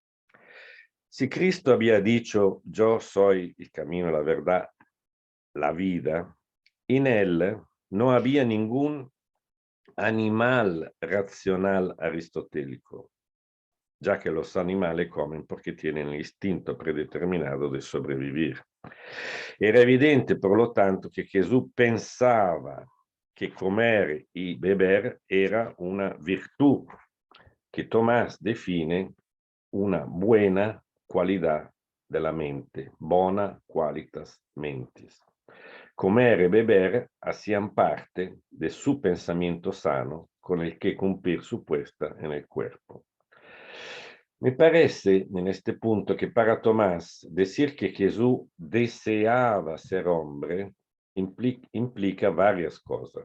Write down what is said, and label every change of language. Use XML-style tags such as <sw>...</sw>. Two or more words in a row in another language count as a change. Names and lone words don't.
<es>Si Cristo había dicho, yo soy el camino, la verdad, la vida, en él no había ningún animal racional aristotélico, ya que los animales comen porque tienen el instinto predeterminado de sobrevivir. Era evidente, por lo tanto, que Jesús pensaba que comer y beber era una virtud que Tomás define una buena cualidad de la mente,</es> <la>bona qualitas mentis.</la> <es>Comer y beber hacían parte de su pensamiento sano con el que cumplir su puesta en el cuerpo. Me parece en este punto que para Tomás decir que Jesús deseaba ser hombre implica varias cosas.</es>